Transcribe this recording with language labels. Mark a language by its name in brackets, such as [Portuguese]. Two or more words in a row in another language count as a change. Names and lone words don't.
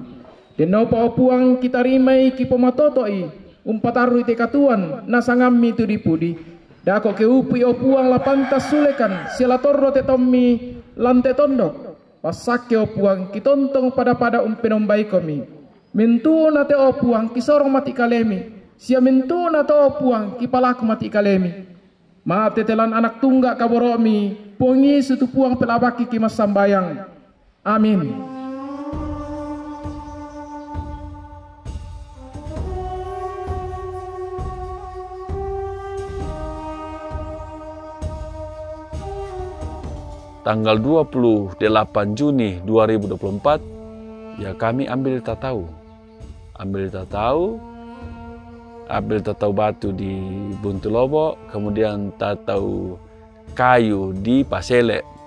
[Toraja-Sa'dan] Deno pa puang kita rimai ki pomatotoi. Umpataru te katuan nasangami tu dipudi. Dako ke upi o puang la pantas sulekan sila torro te tommi lante tondok. Pasakke o puang kitontong pada umpenombai komi. Mentu na te o puang kisorong mati kalemi. Sia mentu na to o puang kipalaku mati kalemi. Maaf tetelan anak tunggak kaboromi. Puangi sutu puang pelabaki kimas sambayang. Amin. [Indonesian] Tanggal 28 Juni 2024 ya kami ambil tatau batu di Buntulobo, kemudian tatau kayu di Pasele.